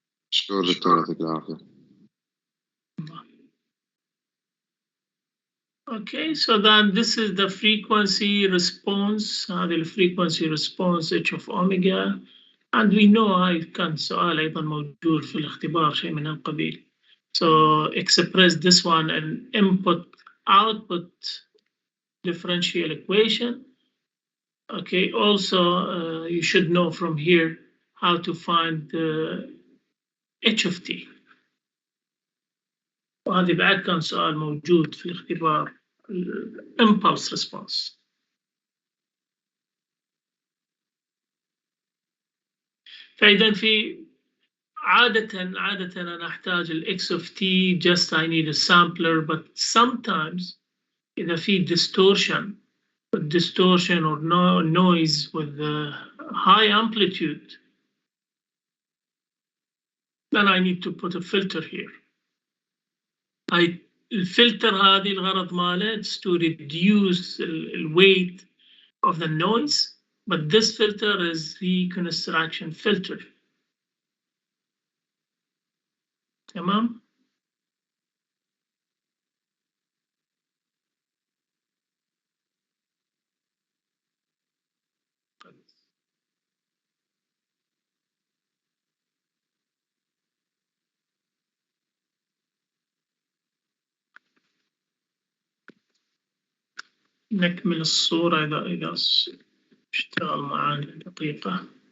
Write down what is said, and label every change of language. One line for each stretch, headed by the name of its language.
Arabic: شكرا دكتور يعطيك العافية.
English: Okay, so then this is the frequency response.
Arabic: هذه الفريكونسي response H of omega,
English: and we know
Arabic: هاي كان سؤال أيضا موجود في الاختبار شيء من هالقبيل.
English: So express this one an input-output differential equation. Okay, also you should know from here how to find the H of t.
Arabic: وهذه بعد كان سؤال موجود في الاختبار impulse response. فإذا في عادة أنا أحتاج ال
English: X of t, just I need a sampler, but sometimes
Arabic: إذا في
English: distortion or no noise with high amplitude, then I need to put a filter here.
Arabic: الفلتر هذه الغرض ماله
English: is to reduce the weight of the noise, but this filter is reconstruction filter.
Arabic: تمام؟ نكمل الصورة إذا اشتغل معانا دقيقة.